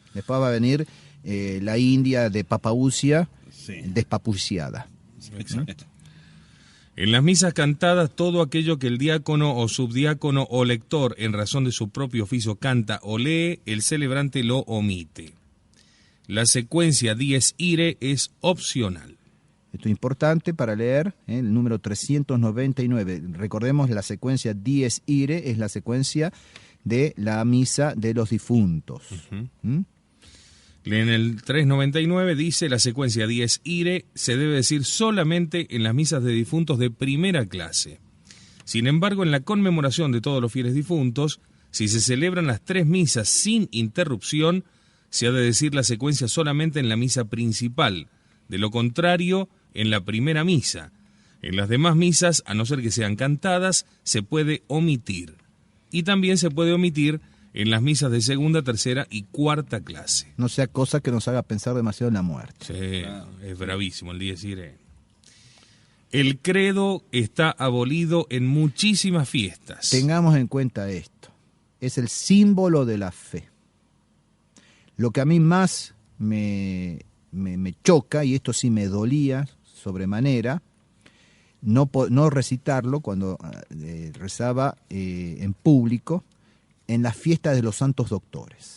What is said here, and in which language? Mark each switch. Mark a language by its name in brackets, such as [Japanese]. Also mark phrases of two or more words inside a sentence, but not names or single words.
[Spanish] Después va a venir la India de Papausia Sí. despapuciada. Exacto. En las misas cantadas, todo aquello que el diácono o subdiácono o lector en razón de su propio oficio canta o lee, el celebrante lo omite. La secuencia [Latin] dies irae [Spanish] es opcional. Esto es importante para leer, el número 399. Recordemos, la secuencia [Latin] dies irae [Spanish] es la secuencia de la misa de los difuntos. En el 399 dice: la secuencia [Latin] dies irae [Spanish] se debe decir solamente en las misas de difuntos de primera clase. Sin embargo, en la conmemoración de todos los fieles difuntos, si se celebran las 3 misas sin interrupción, se ha de decir la secuencia solamente en la misa principal. De lo contrario, en la primera misa. En las demás misas, a no ser que sean cantadas, se puede omitir. Y también se puede omitir en las misas de segunda, tercera y cuarta clase. No sea cosa que nos haga pensar demasiado en la muerte. Sí, es bravísimo el [Latin] dies irae. [Spanish] El credo está abolido en muchísimas fiestas. Tengamos en cuenta esto. Es el símbolo de la fe. Lo que a mí más me choca, y esto sí me dolía sobremanera, no recitarlo cuando rezaba en público en las fiestas de los santos doctores.